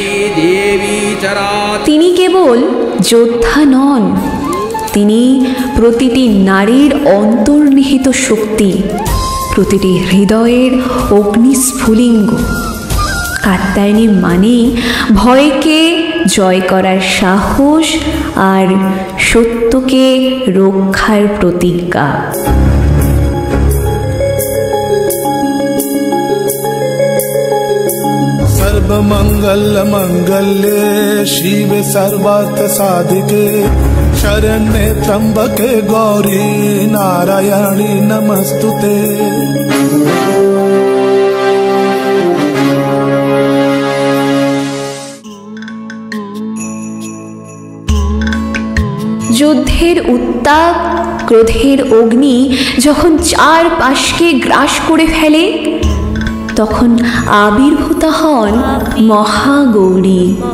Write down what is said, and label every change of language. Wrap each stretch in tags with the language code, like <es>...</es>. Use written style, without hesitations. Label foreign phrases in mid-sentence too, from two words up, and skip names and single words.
<bn>তিনি কেবল যোদ্ধা নন, তিনি প্রতিটি নারীর অন্তর্নিহিত শক্তি, প্রতিটি হৃদয়ের অগ্নিস্ফুলিঙ্গ। কাত্যায়নী মানে ভয়কে জয় করার সাহস আর সত্যকে রক্ষার প্রতিজ্ঞা।</bn> <sa>सर्वमंगल मंगल्ये शिवे सर्वार्थ साधिके शरण्ये त्र्यंबके गौरी नारायणी नमस्तुते।</sa> <bn>যুদ্ধের উত্তাপ, ক্রোধের অগ্নি যখন চারপাশকে গ্রাস করে ফেলে, তখন আবির্ভূতা হন মহাগৌরী।</bn>